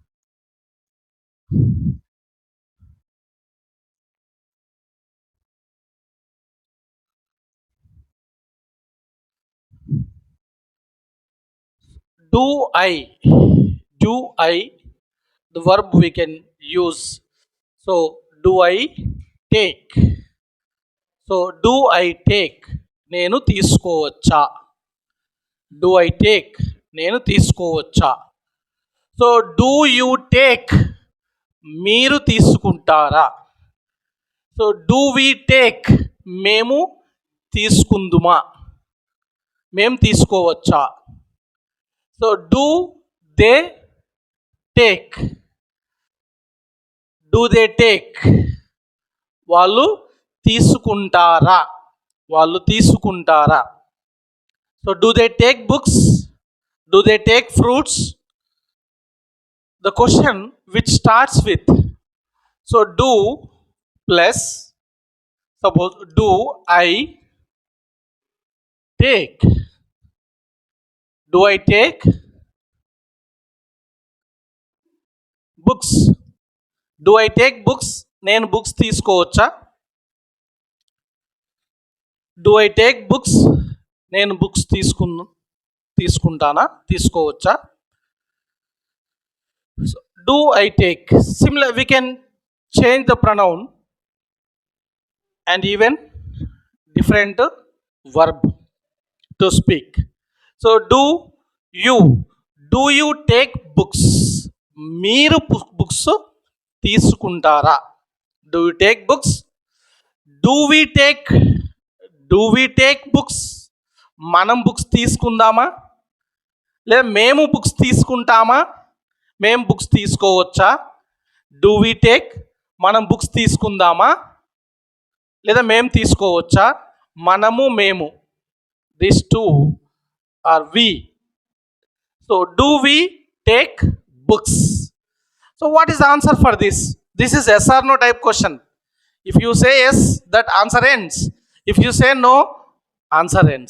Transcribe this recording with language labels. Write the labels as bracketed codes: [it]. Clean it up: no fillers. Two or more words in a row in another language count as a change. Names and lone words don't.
[en] Do I? Do I? The verb we can use. So, do I take? So, do I take? [te] నేను తీసుకోవచ్చా? [en] Do I take? [te] నేను తీసుకోవచ్చా? సో, [en] do you take? [te] మీరు తీసుకుంటారా? సో, [en] do we take? [te] మేము తీసుకుందుమా? మేము తీసుకోవచ్చా? [en] సో, do they take? Do they take? [te] వాళ్ళు తీసుకుంటారా? వాళ్ళు తీసుకుంటారా? సో, [en] do they take books? Do they take fruits? The question which starts with, so do plus, suppose do I take? Do I take books? Do I take books? [te] నేను బుక్స్ తీసుకోవచ్చా? [en] do I take books? [te] నేను బుక్స్ తీసుకుంటానా, తీసుకోవచ్చా? [en] do I take. సిమిలర్, we can change the pronoun and even different verb to speak. So you do you take books? [te] మీరు బుక్స్ తీసుకుంటారా? [en] do you take books? do we take books? [te] మనం బుక్స్ తీసుకుందామా, లేదా మేము బుక్స్ తీసుకుంటామా? మేము బుక్స్ తీసుకోవచ్చా? [en] do we take, [te] మనం బుక్స్ తీసుకుందామా, లేదా మేము తీసుకోవచ్చా? మనము, మేము, [en] this two are we. so do we take books? So what is the answer for this? This is yes or no type question. If you say yes, that answer ends. If you say no, answer ends.